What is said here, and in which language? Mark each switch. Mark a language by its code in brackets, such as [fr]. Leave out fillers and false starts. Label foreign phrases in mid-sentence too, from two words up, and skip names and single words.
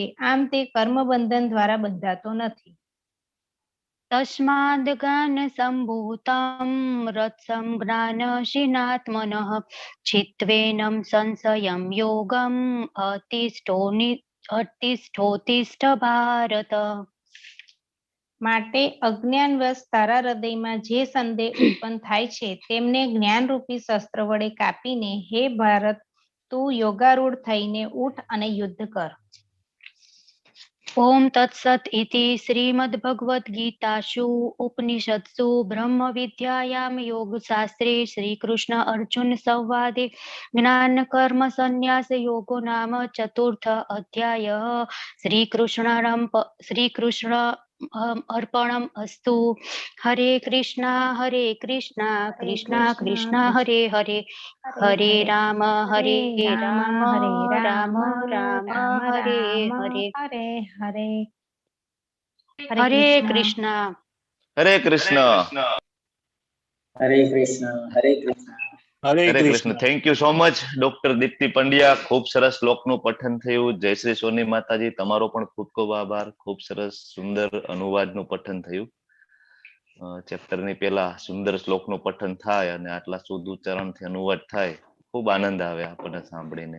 [gu] આમ તે કર્મબંધન દ્વારા બંધાતો નથી. [sa] तस्माद् ज्ञानसम्भूतं रत्सं ज्ञानशीनात्मनः चित्वेनं संशयं योगम् अतिष्ठोतिष्ठ भारत। [gu] માટે અજ્ઞાનવશ તારા હૃદયમાં જે સંદેહ ઉત્પન્ન થાય છે તેમને જ્ઞાનરૂપી શસ્ત્ર વડે કાપીને હે ભારત તું યોગારૂઢ થઈને ઉઠ અને યુદ્ધ કર. [sa] ओम तत्सत इति श्रीमद्भगवद्गीतासु उपनिषत्सु ब्रह्मविद्यायां योगशास्त्रे श्रीकृष्ण अर्जुन संवादे ज्ञानकर्म संन्यास योगो नाम चतुर्थ अध्यायः। श्रीकृष्ण अर्पणम् अस्तु। हरे कृष्णा कृष्णा कृष्णा हरे हरे हरे राम राम राम हरे हरे हरे हरे. हरे कृष्ण हरे कृष्ण हरे कृष्ण हरे कृष्ण हरे कृष्ण. [en] thank you so much doctor Dipti Pandya. [gu] ખૂબ સરસ શ્લોકનું પઠન થયું. જય શ્રી સોની માતાજી, તમારો પણ ખૂબ ખૂબ આભાર. ખૂબ સરસ સુંદર અનુવાદનું પઠન થયું. ચેપ્ટરની પહેલા સુંદર શ્લોકનું પઠન થાય અને આટલા શુદ્ધ ઉચ્ચારણથી અનુવાદ થાય, ખૂબ આનંદ આવે આપણને સાંભળીને.